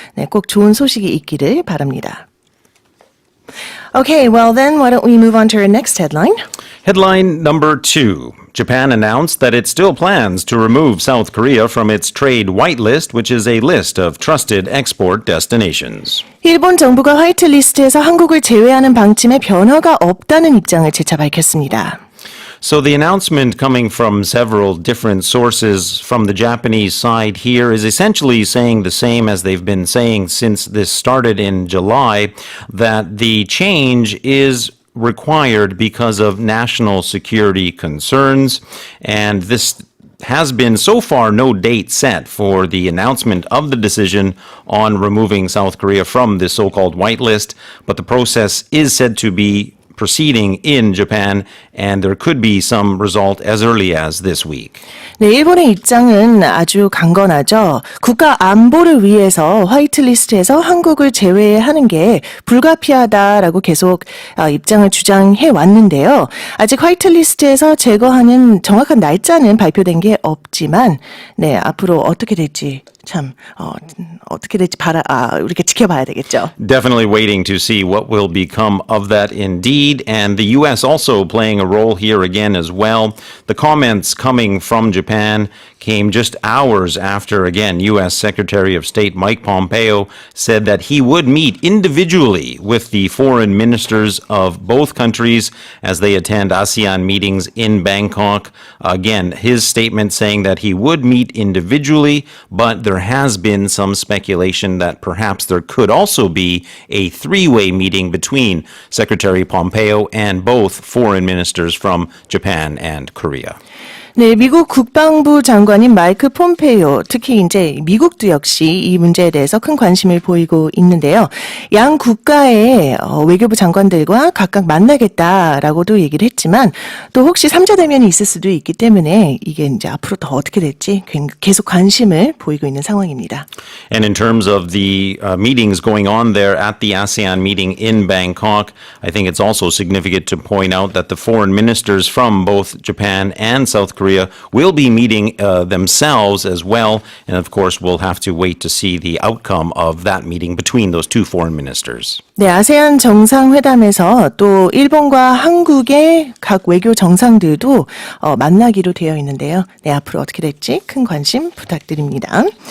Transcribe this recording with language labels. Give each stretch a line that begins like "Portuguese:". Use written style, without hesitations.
Korean: 네, 꼭 좋은 소식이 있기를 바랍니다.
English: Okay, well then, why don't we move on to our next headline? Headline number 2. Japan announced that it still plans to remove South Korea from its trade whitelist, which is a list of trusted export destinations.
Korean: 일본 정부가 화이트리스트에서 한국을 제외하는 방침에 변화가 없다는 입장을 재차 밝혔습니다.
English: So the announcement coming from several different sources from the Japanese side here is essentially saying the same as they've been saying since this started in July, that the change is required because of national security concerns, and this has been so far no date set for the announcement of the decision on removing South Korea from the so-called whitelist, but the process is said to be proceeding in Japan, and there could be some result as early as this week.
Korean: 네, 일본의 입장은 아주 강건하죠. 국가 안보를 위해서 화이트리스트에서 한국을 제외하는 게 불가피하다라고 계속 입장을 주장해 왔는데요. 아직 화이트리스트에서 제거하는 정확한 날짜는 발표된 게 없지만, 네, 앞으로 어떻게 될지 참 어떻게 될지 우리가 지켜봐야 되겠죠.
English: Definitely waiting to see what will become of that indeed, and the U.S. also playing a role here again as well. The comments coming from Japan came just hours after, again, U.S. Secretary of State Mike Pompeo said that he would meet individually with the foreign ministers of both countries as they attend ASEAN meetings in Bangkok. Again, his statement saying that he would meet individually, but there has been some speculation that perhaps there could also be a three-way meeting between Secretary Pompeo and both foreign ministers from Japan and Korea.
Korean: 네, 미국 국방부 장관인 마이크 폼페이오, 특히 이제 미국도 역시 이 문제에 대해서 큰 관심을 보이고 있는데요. 양 국가의 외교부 장관들과 각각 만나겠다라고도 얘기를 했지만 또 혹시 3자 대면이 있을 수도 있기 때문에 이게 이제 앞으로 더 어떻게 될지 계속 관심을 보이고 있는 상황입니다.
English: And in terms of the meetings going on there at the ASEAN meeting in Bangkok, I think it's also significant to point out that the foreign ministers from both Japan and South Korea will be meeting themselves as well. And of course, we'll have to wait to see the outcome of that meeting between those two foreign ministers.
Korean: 네, 아세안 정상회담에서 또 일본과 한국의 각 외교 정상들도 만나기로 되어 있는데요. 네, 앞으로 어떻게 될지 큰 관심 부탁드립니다.